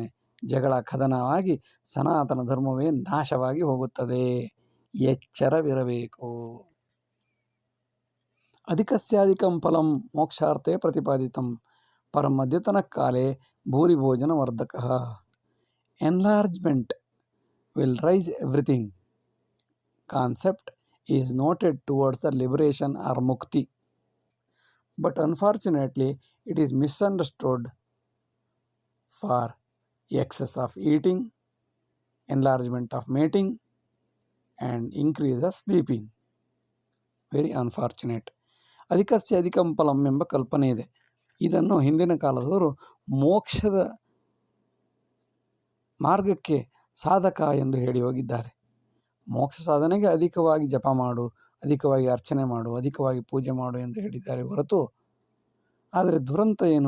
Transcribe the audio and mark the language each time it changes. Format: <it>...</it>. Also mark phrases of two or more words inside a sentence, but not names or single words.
<kn>ಜಗಳ ಕದನವಾಗಿ ಸನಾತನ ಧರ್ಮವೇ ನಾಶವಾಗಿ ಹೋಗುತ್ತದೆ. ಎಚ್ಚರವಿರಬೇಕು.</kn> <sa>ಅಧಿಕಸ್ಯಾಧಿಕಂ ಫಲಂ ಮೋಕ್ಷಾರ್ಥೇ ಪ್ರತಿಪಾದಿತಂ ಪರಂ ಅದ್ಯತನ ಕಾಲೇ ಭೂರಿ ಭೋಜನ ವರ್ಧಕಃ.</sa> <en>ಎನ್ಲಾರ್ಜ್ಮೆಂಟ್ will rise everything. Concept is noted towards the liberation or mukti, but unfortunately it is misunderstood for excess of eating, enlargement of mating, and increase of sleeping. Very unfortunate.</en> <sa>ಅಧಿಕಸ್ಯ ಅಧಿಕಂ ಫಲಂ</sa> <kn>ಎಂಬ ಕಲ್ಪನೆ ಇದೆ. ಇದನ್ನು ಹಿಂದಿನ ಕಾಲದವರು ಮೋಕ್ಷದ ಮಾರ್ಗಕ್ಕೆ ಸಾಧಕ ಎಂದು ಹೇಳಿ ಹೋಗಿದ್ದಾರೆ. ಮೋಕ್ಷ ಸಾಧನೆಗೆ ಅಧಿಕವಾಗಿ ಜಪ ಮಾಡು, ಅಧಿಕವಾಗಿ ಅರ್ಚನೆ ಮಾಡು, ಅಧಿಕವಾಗಿ ಪೂಜೆ ಮಾಡು ಎಂದು ಹೇಳಿದ್ದಾರೆ ಹೊರತು, ಆದರೆ ದುರಂತ ಏನು?</kn>